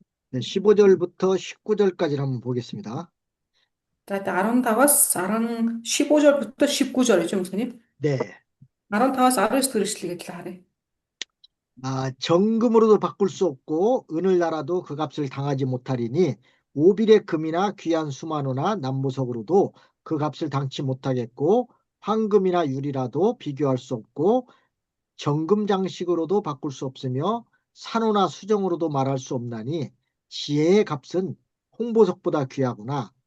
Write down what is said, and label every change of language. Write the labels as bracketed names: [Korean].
[Korean] 네, 15절부터 19절까지 한번 보겠습니다. [Mongolian] За 15-аас [Korean] 15절부터 19절 [Mongolian] гэж юм уу? [Korean] 네. [Mongolian] 15-аас 19 дэх эшлэгийг л харъя. [Korean] 정금으로도 바꿀 수 없고 은을 날아도 그 값을 당하지 못하리니 오빌의 금이나 귀한 수마노나 남보석으로도 그 값을 당치 못하겠고 황금이나 유리라도 비교할 수 없고 정금 장식으로도 바꿀 수 없으며 산호나 수정으로도 말할 수 없나니 지혜의 값은 홍보석보다 귀하구나.